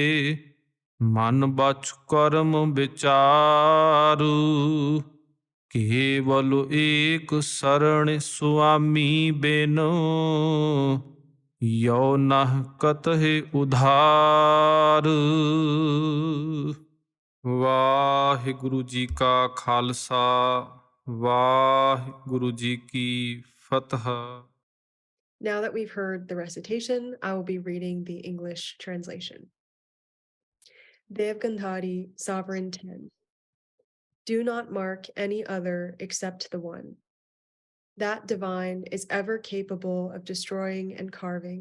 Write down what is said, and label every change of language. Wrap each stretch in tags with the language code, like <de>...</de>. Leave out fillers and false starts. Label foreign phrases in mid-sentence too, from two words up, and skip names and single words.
<hi>मन बच कर्म विचार, केवल एक शरण स्वामी बिनु। यो नह कतहि उधार।</hi> <pa>वाहिगुरु जी का खालसा वाहिगुरु जी की फतह।</pa> <en>Now that we've heard the recitation, I will be reading the English translation. Devgandhari, Sovereign 10. Do not mark any other except the one. That divine is ever capable of destroying and carving.</en>